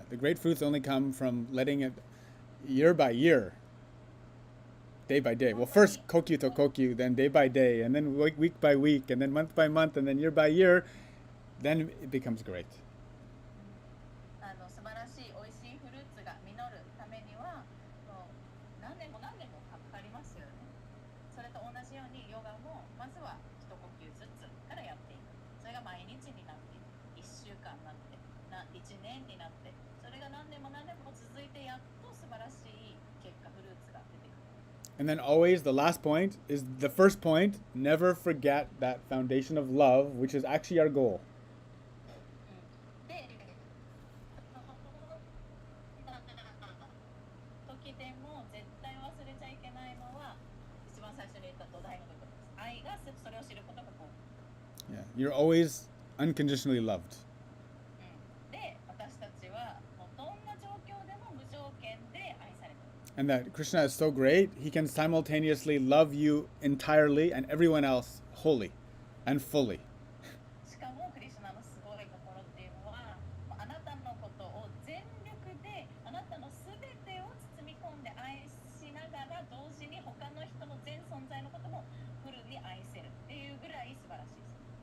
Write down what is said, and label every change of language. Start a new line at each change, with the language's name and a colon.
English: Yeah, the great fruits only come from letting it year by year, day by day. Well, first kokyu to kokyu, then day by day, and then week by week, and then month by month, and then year by year. Then it becomes great.
Japanese: 素晴らしい美味しいフルーツが実るためにはもう何年もかかりますよね。それと同じようにヨガもまずは一呼吸ずつからやっていく。それが毎日になって1週間になって1年になって、それが何年も続いてやっと素晴らしい結果フルーツが出てくる。
English: And then always the last point is the first point. Never forget that foundation of love, which is actually our goal.
Japanese: で、時でも絶対忘れちゃいけないのは一番最初に言った土台の部分です。愛がそれを知ることがこう。
English: Yeah, you're always unconditionally loved.
Japanese: で、私たちはもうどんな状況でも無条件で愛されて
English: And that Krishna is so great, he can simultaneously love you entirely and everyone else wholly and fully.
Japanese: しかもクリシュナのすごいところっていうのは、あなたのことを全力であなたのすべてを包み込んで愛しながら同時に他の人の全存在のこともフルに愛せるっていうぐらい素晴らしいです。